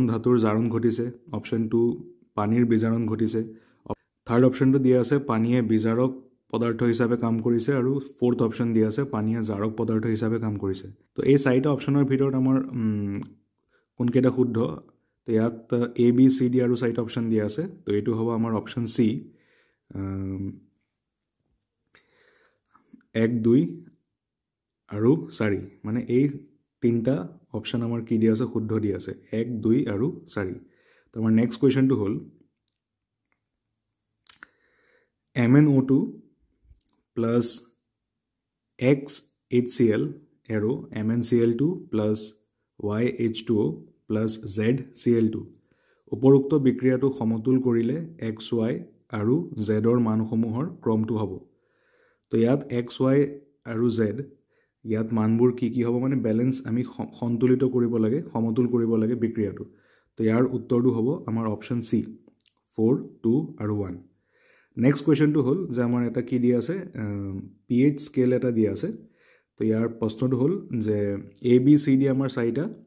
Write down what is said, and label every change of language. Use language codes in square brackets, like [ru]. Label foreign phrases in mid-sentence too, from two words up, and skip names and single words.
[as] ধাতুৰ জাৰণ ঘটিছে অপশ্যন 2 পানীৰ বিজাৰণ ঘটিছে [en] third optionটো [as] দিয়া আছে পানীয়ে বিজাৰক পদাৰ্থ হিচাপে কাম কৰিছে আৰু [en] fourth option [as] দিয়া আছে পানীয়ে জাৰক পদাৰ্থ হিচাপে কাম কৰিছে তো এই চাৰিটা অপশ্যনৰ ভিতৰত আমাৰ কোনকেইটা শুদ্ধ তো ইয়াত A B C D আৰু চাৰিটা অপশ্যন দিয়া আছে তো এইটো হ'ব আমাৰ অপশ্যন C 1 2 আৰু 4 মানে এই তিনটা অপশ্যন আমাৰ কি দিয়া আছে শুদ্ধ দিয়া আছে 1 2 আৰু 4 তো আমাৰ [en] next questionটো [as] হ'ল [en] MnO2 plus XHCl arrow MnCl2 plus YH2O plus ZCl2 [as] উপৰোক্ত বিক্ৰিয়াটো সমতুল কৰিলে XY আৰু Z ৰ মানসমূহৰ ক্ৰমটো হ'ব তো ইয়াত XY আৰু Z ইয়াত মানবোৰ কি কি হ'ব মানে ব্যালেন্স আমি সন্তুলিত কৰিব লাগে সমতুল কৰিব লাগে বিক্ৰিয়াটো তো ইয়াৰ উত্তৰটো হ'ব আমাৰ অপশ্যন C 4 2 আৰু 1 [en] next questionটো [as] হ'ল যে আমাৰ এটা কি দিয়া আছে [en] pH scale [as] এটা দিয়া আছে তো ইয়াৰ প্ৰশ্নটো হ'ল যে A B C D আমাৰ চাৰিটা